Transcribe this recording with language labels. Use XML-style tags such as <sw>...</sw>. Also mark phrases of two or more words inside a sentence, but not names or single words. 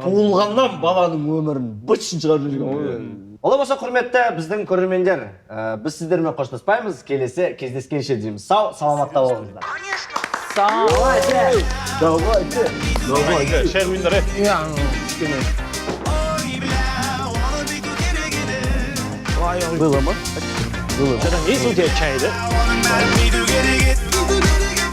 <kk>Туылғаннан баланың өмірін бытшын шығарып жүрген. Олай болса, құрметті біздің көрермендер, біз сіздермен қоштаспаймыз, келесі кездескенше дейміз. Сау, саламатта болыңыздар. Давайте. Шай құйыңдар,</kk> <ru>Было ма? Было. Есть у тебя чай, да?</ru> <en>I wanna be together.</en>